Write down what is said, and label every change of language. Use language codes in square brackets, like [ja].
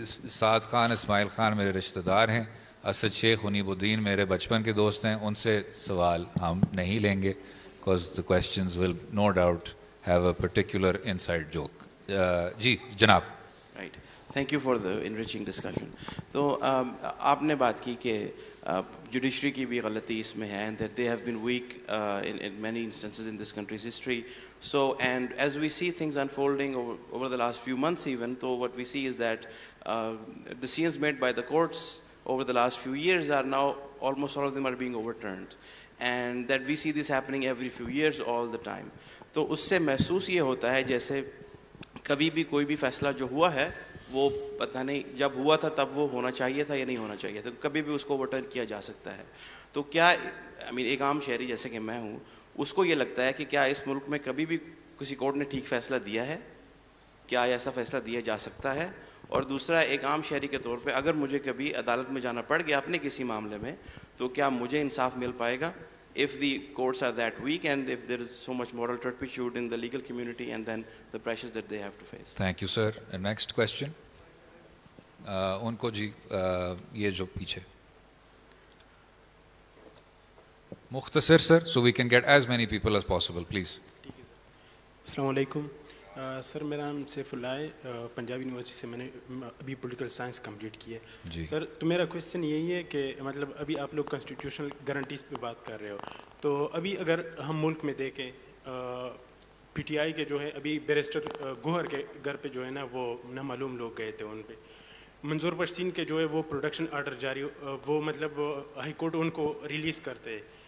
[ur] سعد خان, اسماعیل خان میرے رشتہ دار ہیں, اسد شیخ, انیب الدین میرے بچپن کے دوست ہیں, ان سے سوال ہم نہیں لیں گے [en] because the questions will no doubt have a particular inside joke. [ur] جی جناب. [en] Right. Thank you for the enriching discussion. [ur] تو آپ نے بات کی کہ جوڈیشری کی بھی غلطی اس میں ہے, [en] and that they have been weak in many instances in this country's history. So, and as we see things unfolding over the last few months even, so what we see is that decisions made by the courts over the last few years are now, almost all of them are being overturned. And that we see this happening every few years all the time. [ur] تو اس سے محسوس یہ ہوتا ہے جیسے کبھی بھی کوئی بھی فیصلہ جو ہوا ہے وہ پتہ نہیں جب ہوا تھا تب وہ ہونا چاہیے تھا یا نہیں ہونا چاہیے تھا, کبھی بھی اس کو اوورٹرن کیا جا سکتا ہے. تو کیا ایک عام شہری جیسے کہ میں ہوں, اس کو یہ لگتا ہے کہ کیا اس ملک میں کبھی بھی کسی کورٹ نے ٹھیک فیصلہ دیا ہے, کیا ایسا فیصلہ دیا جا سکتا ہے؟ اور دوسرا, ایک عام شہری کے طور پہ اگر مجھے کبھی عدالت میں جانا پڑ گیا اپنے کسی معاملے میں, تو کیا مجھے انصاف مل پائے گا [en] if the courts are that weak and if there is so much moral turpitude in the legal community and then the pressures that they have to face? Thank you, sir. Next question. [ur] ان کو جی یہ جو پیچھے مختصر سر, [en] so we can get as many people as possible, please. [ur] السلام علیکم. سر میرا نام سیف اللہ ہے, پنجاب یونیورسٹی سے میں نے ابھی پولیٹیکل سائنس کمپلیٹ کی ہے. جی سر تو میرا کویشچن یہی ہے کہ مطلب ابھی آپ لوگ کانسٹیٹیوشنل گارنٹیز پہ بات کر رہے ہو, تو ابھی اگر ہم ملک میں دیکھیں پی ٹی آئی کے جو ہے ابھی بیرسٹر گوہر کے گھر پہ جو ہے نا وہ نامعلوم لوگ گئے تھے, ان پہ منظور پشتین کے جو ہے وہ پروڈکشن آرڈر جاری, وہ مطلب ہائی کورٹ ان کو ریلیز کرتے ہیں.